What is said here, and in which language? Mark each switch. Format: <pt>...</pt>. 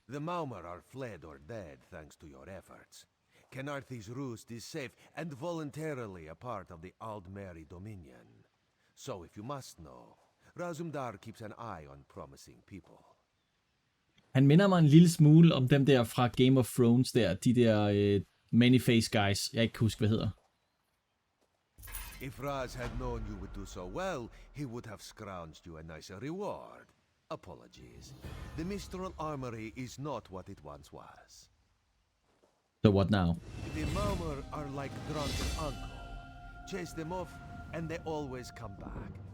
<en>The Maumar are fled or dead thanks to your efforts. Canarthi's roost is safe and voluntarily a part of the Aldmeri Dominion. So if you must know, Razumdar keeps an eye on promising people.</en> <da>Han minder mig en lille smule om dem der fra Game of Thrones der. De der</da> <en>many-face guys.</en> <da>Jeg ikke kan huske, hvad hedder.</da> <en>If Raz had known you would do so well, he would have scrounged you a nicer reward. Apologies. The Mistral Armory is not what it once was. So what now? The Maumar are like drunken uncle. Chase them off, and they always come back.</en>